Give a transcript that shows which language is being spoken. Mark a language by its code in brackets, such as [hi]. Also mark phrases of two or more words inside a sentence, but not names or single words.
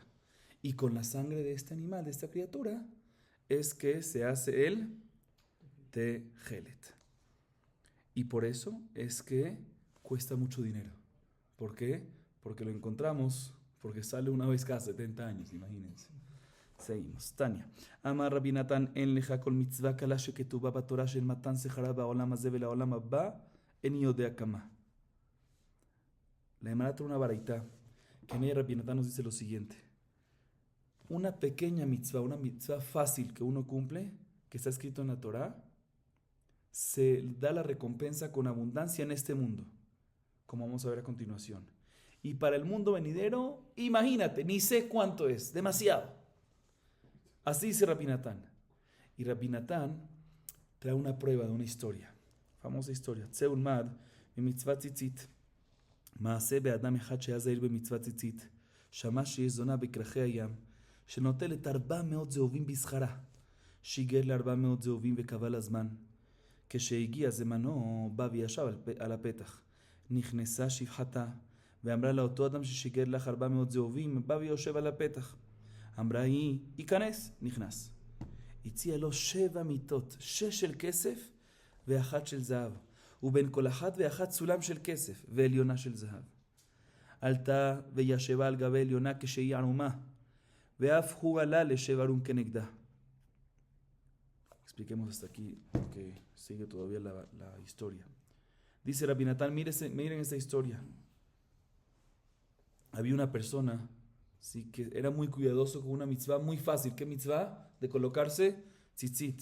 [es] Y con la sangre de este animal, de esta criatura, es que se hace el tejelet. Y por eso es que cuesta mucho dinero. ¿Por qué? Porque lo encontramos, porque sale una vez cada 70 años, imagínense. Seguimos. Tania. [he] אמר רבי נתן אין לך כל מצוה קלה שכתובה בתורה שאין מתן שכרה בעולם הזה ולעולם הבא איני יודע כמה. [es] La Gemara trae una baraita que en ella Rabbi Natan nos dice lo siguiente. Una pequeña mitzvah, una mitzvah fácil que uno cumple, que está escrito en la Torah, se da la recompensa con abundancia en este mundo, como vamos a ver a continuación. Y para el mundo venidero, imagínate, ni sé cuánto es, demasiado. Así dice Rabbi Natan. Y Rabbi Natan trae una prueba de una historia, famosa historia. [he] צא ולמד, במצות ציצית. מעשה באדם אחד שהיה זהיר במצות ציצית. שמע שיש זונה בכרכי הים, שנוטלת 400 זהובים בשכרה. שיגר ל400 זהובים וקבע לזמן. כשהגיע זמנו, בא וישב על הפתח. נכנסה שפחתה, ואמרה לאותו אדם ששיגר לך 400 זהובים, בא ויושב על הפתח. אמרה היא, ייכנס, נכנס. הציע לו 7 מיטות, 6 של כסף ואחת של זהב, ובין כל אחת ואחת סולם של כסף ועליונה של זהב. עלתה וישבה על גבי עליונה כשהיא ערומה, ואף הוא עלה לשב ערום כנגדה. [es] Expliquemos hasta aquí, porque sigue todavía la historia. Dice Rabbi Natan, miren esta historia. Había una persona, sí, que era muy cuidadoso con una mitzvah muy fácil. ¿Qué mitzvah? De colocarse tzitzit.